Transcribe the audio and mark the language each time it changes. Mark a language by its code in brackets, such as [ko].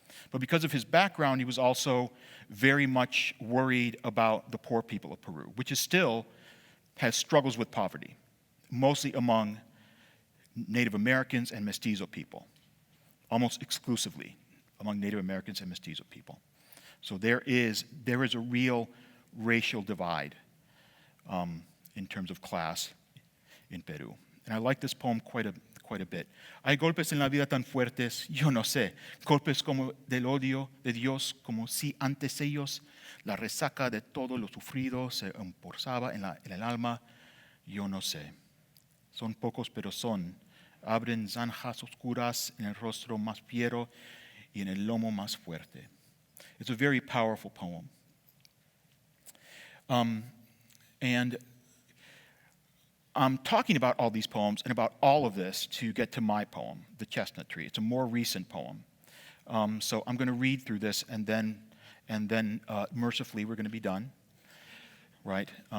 [en] But because of his background, he was also very much worried about the poor people of Peru, which is still has struggles with poverty, mostly among Native Americans and mestizo people, almost exclusively among Native Americans and mestizo people. So there is a real racial divide in terms of class in Peru. And I like this poem quite a bit. [es] Hay golpes en la vida tan fuertes, yo no sé, golpes como del odio de Dios, como si antes ellos la resaca de todo lo sufrido se emporzaba en el alma, yo no sé. Son pocos pero son, abren zanjas oscuras en el rostro más fiero y en el lomo más fuerte. [en] It's a very powerful poem. And I'm talking about all these poems and about all of this to get to my poem, The Chestnut Tree. It's a more recent poem. So I'm going to read through this, and then mercifully we're going to be done. Right?